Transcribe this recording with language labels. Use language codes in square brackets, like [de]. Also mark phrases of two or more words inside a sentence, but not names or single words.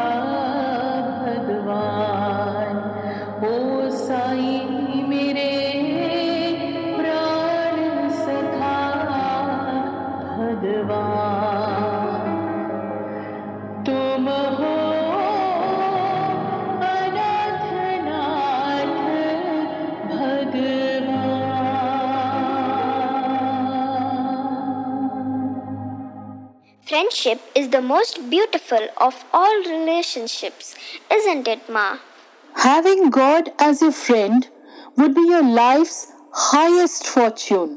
[hi] भगवान, ओ साईं मेरे प्राण सखा भगवान, तुम हो अनाथनाथ भगवान। [en] Friendship is the most beautiful of all relationships, isn't it, Ma? Having God as your friend would be your life's highest fortune.